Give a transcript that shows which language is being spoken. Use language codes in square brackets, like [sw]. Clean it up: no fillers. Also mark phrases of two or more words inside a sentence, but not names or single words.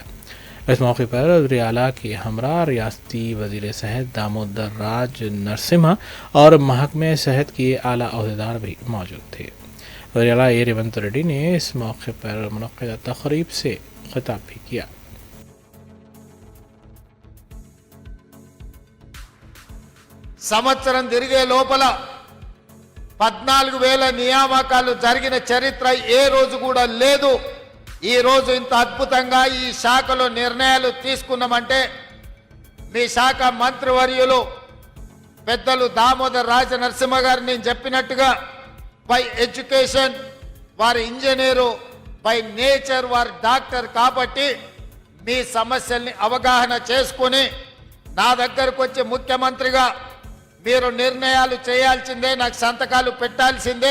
[ur] اس موقع پر وزیر اعلیٰ کے ہمراہ ریاستی وزیر صحت دامودر راج نرسمہا اور محکمہ صحت کے اعلیٰ عہدیدار بھی موجود تھے۔ وزیر اعلیٰ ریونت ریڈی نے اس موقع پر منعقدہ تقریب سے خطاب بھی کیا۔ [te] సంవత్సరం తిరిగే లోపల 14,000 నియామకాలు జరిగిన చరిత్ర ఏ రోజు కూడా లేదు। ఈ రోజు ఇంత అద్భుతంగా ఈ శాఖలో నిర్ణయాలు తీసుకున్నామంటే మీ శాఖ మంత్రివర్యులు పెద్దలు దామోదర్ రాజ నరసింహ గారు నేను చెప్పినట్టుగా [en] by education [te] వారి ఇంజనీరు, [en] by nature [te] వారి డాక్టర్ కాబట్టి మీ సమస్యల్ని అవగాహన చేసుకుని నా దగ్గరకు వచ్చి ముఖ్యమంత్రిగా మీరు నిర్ణయాలు చేయాల్సిందే, నాకు సంతకాలు పెట్టాల్సిందే।